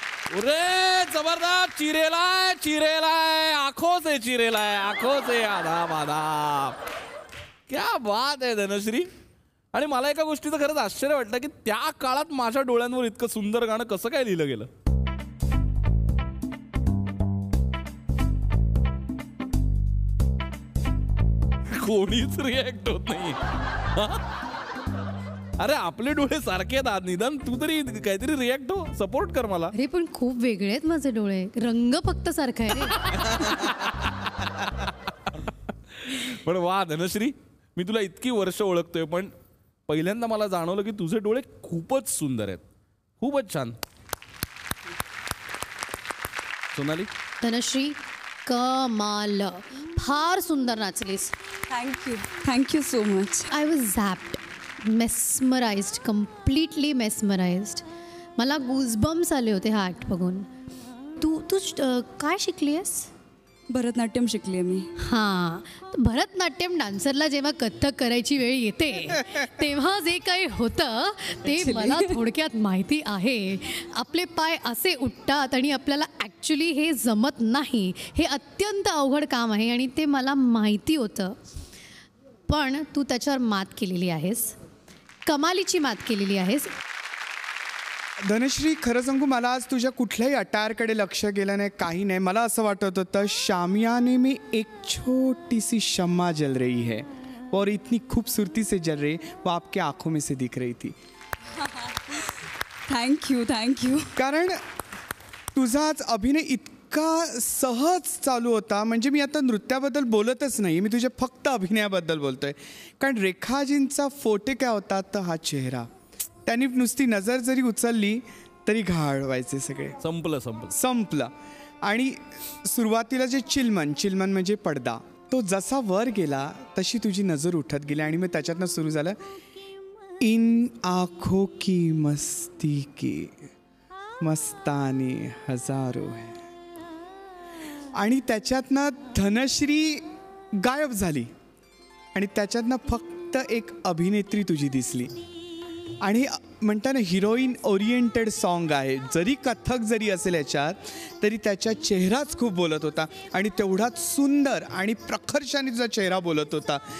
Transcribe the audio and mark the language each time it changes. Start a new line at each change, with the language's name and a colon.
Marathi: अरे जबरदस्त, चिरेलाय चिरेलाय, आंखों से चिरेलाय,
Hindi: आंखों से आदाब आदाब. क्या बात
Marathi: आहे धनश्री. आणि मला एका गोष्टीचं खरंच आश्चर्य वाटलं की त्या काळात माझ्या डोळ्यांवर इतकं सुंदर गाणं कसं काय लिहिलं गेलं. कोणीच रिॲक्ट होत नाही. अरे आपले डोळे सारखे आहेत, निदान तू तरी काहीतरी रिॲक्ट हो, सपोर्ट कर मला. अरे पण खूप वेगळे आहेत माझे डोळे, रंग फक्त सारखा आहे रे. पण वा धनश्री, मी तुला इतकी वर्ष ओळखतोय पण पहिल्यांदा मला जाणवलं की तुझे डोळे खूपच सुंदर आहेत, खूपच छान. सोनाली. धनश्री कमाल, फार सुंदर नाचलीस.
English: Thank you so much. I was zapped, mesmerised, completely mesmerised.
Marathi: मला गुजबम्स आले होते हा ॲक्ट बघून. तू तू काय शिकली आहेस? भरतनाट्यम शिकली मी. हां, भरतनाट्यम डान्सरला जेव्हा कथ्थक करायची वेळ येते तेव्हा जे काही होतं ते मला थोडक्यात माहिती आहे. आपले पाय असे उठतात आणि आपल्याला ॲक्च्युली हे जमत नाही. हे अत्यंत अवघड काम आहे आणि ते मला माहिती होतं. पण तू त्याच्यावर मात केलेली आहेस, कमालीची मात केलेली आहेस. धनश्री, खरं सांगू, मला आज तुझ्या कुठल्याही अटायरकडे लक्ष गेलं नाही, काही नाही. मला असं वाटत होतं
Hindi: शामियाने में एक छोटी सी शम्मा जल रही है और इतनी खूबसूरती से जल रही, वो आपके आंखों में से दिख रही थी.
English: Thank you.
Marathi: कारण तुझा आज अभिनय इतका सहज चालू होता. म्हणजे मी आता नृत्याबद्दल बोलतच नाही, मी तुझ्या फक्त अभिनयाबद्दल बोलतोय. कारण रेखाजींचा फोटे काय होता तर हा चेहरा, त्यांनी नुसती नजर जरी उचलली तरी घाळ व्हायचे सगळे. संपलं. आणि सुरुवातीला जे चिलमन म्हणजे पडदा, तो जसा वर गेला तशी तुझी नजर उठत गेली आणि मग त्याच्यातनं सुरू झालं
Hindi: इन आँखों की मस्ती के मस्ताने हजारो है.
Marathi: आणि त्याच्यातनं धनश्री गायब झाली आणि त्याच्यातनं फक्त एक अभिनेत्री तुझी दिसली. आणि म्हणता ना हिरोईन ओरिएंटेड सॉन्ग आहे. जरी कथक जरी असेल याच्यात तरी त्याचा चेहराच खूप बोलत होता आणि तेवढाच सुंदर आणि प्रखर्षाने तुझा चेहरा बोलत होता.